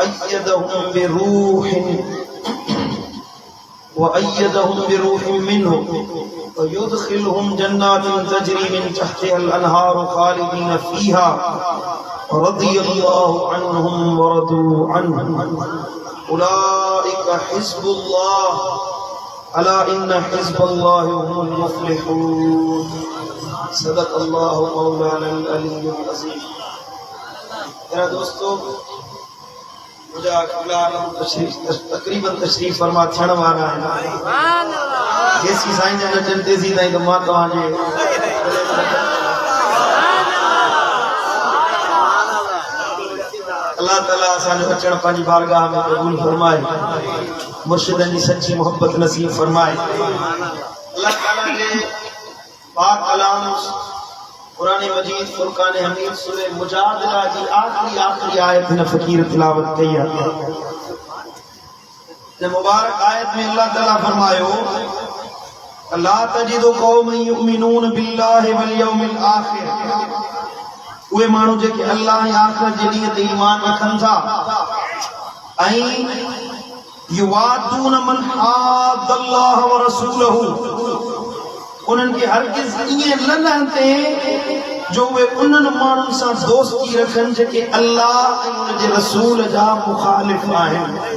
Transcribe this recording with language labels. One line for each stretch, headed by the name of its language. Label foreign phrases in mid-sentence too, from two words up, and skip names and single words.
Arabic: أيدهم بروح منه ويدخلهم جنات تجري من تحتها الأنهار خالدين فيها رضي الله عنهم ورضوا عنه أولئك حزب الله ألا إن حزب الله هم المفلحون. صدق الله مولانا العلي العظيم.
Sindhi: मेरा दोस्तों, तकरीबन तशरीफ फरमा थियण वारा आहिनि। जेसी साईं जन अचनि तेसी ताईं त मां तव्हांजे अल्लाह ताला असांजो अचणु पंहिंजी बारगाह में क़बूल फरमाए, मुर्शिदनि जी सच्ची मोहब्बत नसीब फरमाए। अल्लाह ताला जे पाक कलाम कुरान मजीद फुरकान हमीद सूरह मुजादिला जी आखिरी आयत ने फकीर तिलावत कई है। ते मुबारक आयत में अल्लाह ताला फरमायो
Arabic: لا تجد قوما يؤمنون بالله واليوم الآخر.
Sindhi: उहे माण्हू जेके अल्लाह ऐं आखिरत जे ॾींहं ते ईमान रखनि था ऐं
Arabic: يوادون من حاد الله ورسوله,
Sindhi: उन्हनि खे हरगिज़ ईअं न रहंदे जो उहे उन्हनि माण्हुनि सां दोस्ती रखनि जेके अल्लाह ऐं उन जे रसूल जा मुखालिफ़ आहिनि।